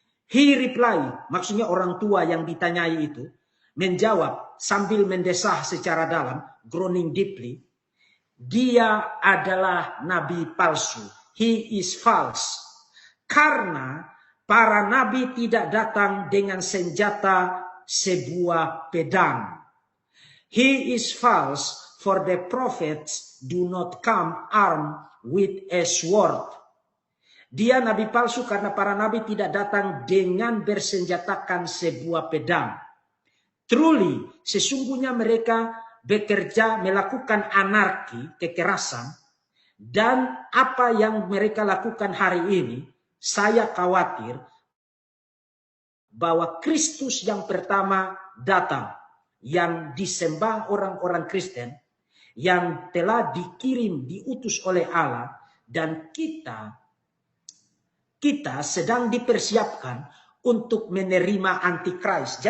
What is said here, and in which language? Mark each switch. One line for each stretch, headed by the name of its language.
English: He reply,
Indonesian: maksudnya orang tua yang ditanyai itu, menjawab sambil mendesah secara dalam,
English: groaning deeply.
Indonesian: Dia adalah nabi palsu.
English: He is false.
Indonesian: Karena para nabi tidak datang dengan senjata sebuah pedang.
English: He is false, for the prophets do not come armed with a sword.
Indonesian: Dia nabi palsu karena para nabi tidak datang dengan bersenjatakan sebuah pedang. Truly, sesungguhnya mereka bekerja melakukan anarki, kekerasan, dan apa yang mereka lakukan hari ini, saya khawatir bahwa Kristus yang pertama datang, yang disembah orang-orang Kristen, yang telah dikirim, diutus oleh Allah, dan kita sedang dipersiapkan untuk menerima antikris.